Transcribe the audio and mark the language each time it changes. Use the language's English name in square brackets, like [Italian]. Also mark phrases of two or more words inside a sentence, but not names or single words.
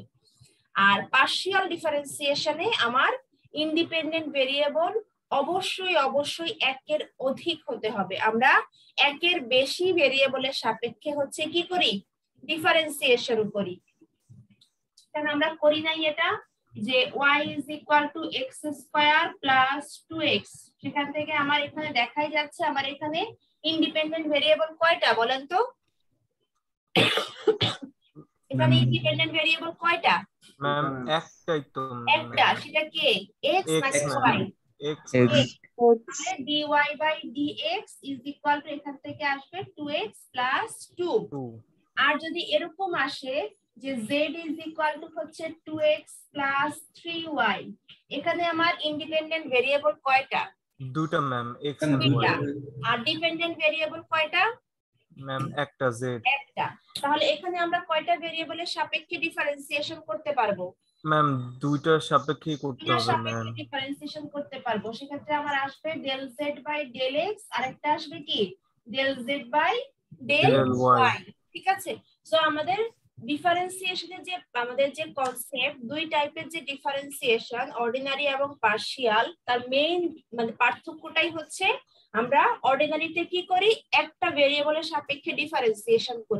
[Bangla] আর [English] partial differentiationে [Bangla] আমার [English] independent variable [Bangla] অবশ্যই একের অধিক হতে হবে। আমরা একের বেশি ভেরিয়েবলের সাপেক্ষে হচ্ছে কি করি, ডিফারেন্সিয়েশন করি। কারণ আমরা করি নাই এটা যে [English] y is equal to x square plus 2x, [Bangla] সেখান থেকে আমার এখানে দেখাই যাচ্ছে আমার এখানে [English] independent variable [Bangla] কয়টা বলেন তো? এখানে [English] independent variable [Bangla] কয়টা? ম্যাম একটাই তো। একটা, সেটা কি x নাকি y? x। [English] তাহলে dy by dx is equal to [Bangla] এখান থেকে আসবে [English] 2x plus 2। [Bangla] আর যদি এরকম আসে যে [English] z is equal to [Bangla] হচ্ছে [English] 2x plus 3y, [Bangla] এখানে আমার [English] independent variable [Bangla] কয়টা? দুটো ম্যাম, x আর দুইটা। y। আর [English] dependent variable [Bangla] কয়টা? ম্যাম একটা, z। একটা। তাহলে এখানে আমরা কয়টা ভেরিয়েবলের সাপেক্ষে ডিফারেন্সিয়েশন করতে পারবো? ম্যাম দুইটার সাপেক্ষে করতে দুইটার হবে ম্যাম। সাপেক্ষে ডিফারেন্সিয়েশন করতে পারবো। সেক্ষেত্রে আমার আসবে [English] del z by del x, [Bangla] আর একটা আসবে কি [English] del z by del y। [Bangla] ঠিক আছে, সো আমাদের ডিফারেন্সিয়েশনের যে আমাদের যে কনসেপ্ট, দুই টাইপের যে ডিফারেন্সিয়েশন অর্ডিনারি এবং পার্শিয়াল, তার মেইন মানে পার্থক্যটাই হচ্ছে আমরা অর্ডিনারিতে কি করি, একটা ভেরিয়েবলের সাপেক্ষে ডিফারেন্সিয়েশন করি।